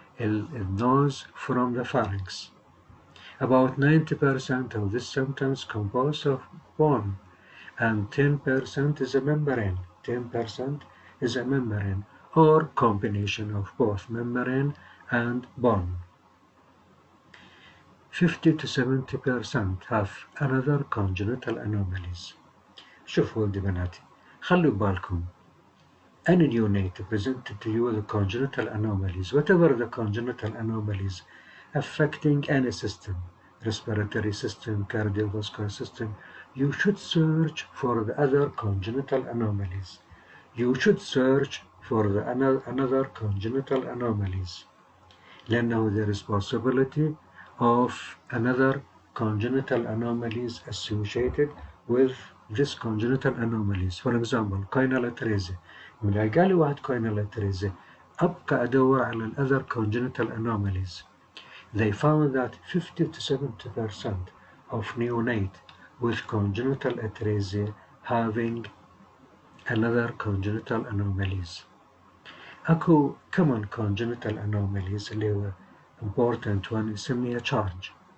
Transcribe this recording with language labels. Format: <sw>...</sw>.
<en>النوز from the pharynx. About 90% of these symptoms composed of bone, and 10% is a membrane. 10% is a membrane or combination of both membrane and bone. 50 to 70% have another congenital anomalies.</en> <ar>شوفوا ولدي بناتي، خلوا بالكم.</ar> <en>Any neonate presented to you with congenital anomalies, whatever the congenital anomalies affecting any system, respiratory system, cardiovascular system, you should search for the other congenital anomalies. You should search for the another congenital anomalies.</en> <ar>لأنه</ar> <en>there is possibility of another congenital anomalies associated with this congenital anomalies. For example, choanal atresia.</en> <ar>من قال لي واحد choanal atresia أبقى أدور على ال</ar> <en>other congenital anomalies. They found that 50 to 70% of neonate with congenital atresia having another congenital anomalies.</en> <ar>أكو</ar> <en>common congenital anomalies</en> <ar>اللي هو</ar> <en>important one</en> <ar>يسميها</ar> <en>charge.</en>